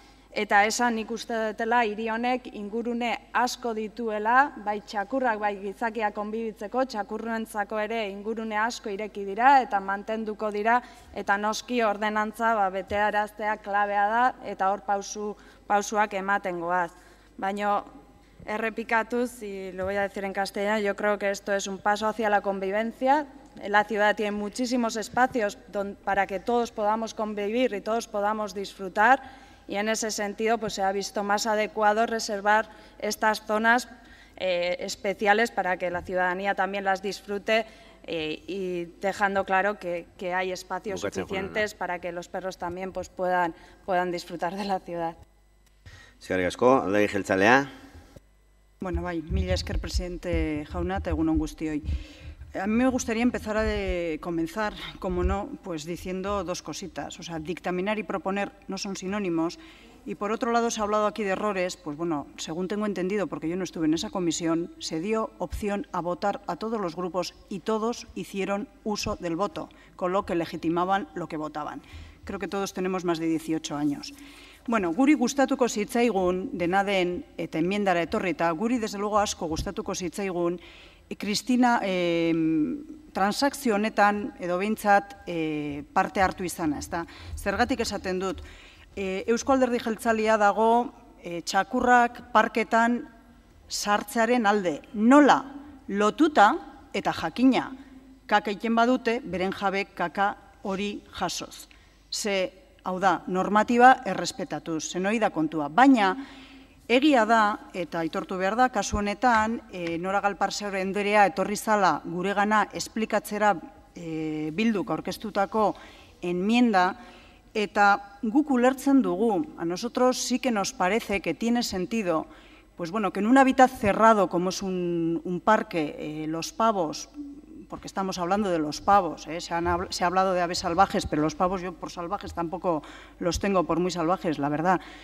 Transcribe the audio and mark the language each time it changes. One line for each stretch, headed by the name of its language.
Basque: Eta esan nik uste dutela, hiri honek ingurune asko dituela, bai txakurrak, bai gizakiak konbibitzeko, txakurrentzako ere ingurune asko ireki dira, eta mantenduko dira, eta noski ordenantza betearaztea klabea da, eta hor pausuak ematen goaz. Baina, errepikatuz,
Spanish: y lo voy a decir en castellano, yo creo que esto es un paso hacia la convivencia. La ciudad tiene muchísimos espacios para que todos podamos convivir y todos podamos disfrutar, y en ese sentido se ha visto más adecuado reservar estas zonas especiales para que la ciudadanía también las disfrute, y dejando claro que hay espacios suficientes para que los perros también puedan disfrutar de la ciudad.
Basque: Eskerrik asko, Alderdi Jeltzalea. Bueno, mila esker, presidente jauna, eta egun on guztioi.
Spanish: A mí me gustaría empezar a comenzar, como no, pues diciendo dos cositas. O sea, dictaminar y proponer no son sinónimos. Y por otro lado, se ha hablado aquí de errores. Pues bueno, según tengo entendido, porque yo no estuve en esa comisión, se dio opción a votar a todos los grupos y todos hicieron uso del voto, con lo que legitimaban lo que votaban. Creo que todos tenemos más de 18 años.
Basque: Bueno, guri gustatuko zitzaigun, dena den, eta enmiendara etorrita, guri
Spanish: desde luego
Basque: asko gustatuko zitzaigun, Kristina, transakzio honetan edo behintzat parte hartu izana, ezta? Zergatik esaten dut, Eusko Alderdi Jeltzalea dago txakurrak parketan sartzearen alde. Nola lotuta eta jakina kaka egiten badute, beren jabek kaka hori jasoz. Hau da, normatiba errespetatuz, zenoi da kontua. Baina, egia da, eta aitortu behar da, kasu honetan, Nora Galparseure Anderea etorri zala guregana esplikatzera Bilduk aurkeztutako enmienda, eta guk ulertzen dugu,
Spanish: a nosotros sí que nos parece que tiene sentido, pues bueno, que en un hábitat cerrado como es un parque, los pavos, porque estamos hablando de los pavos, se ha hablado de aves salvajes, pero los pavos yo por salvajes tampoco los tengo por muy salvajes, la verdad.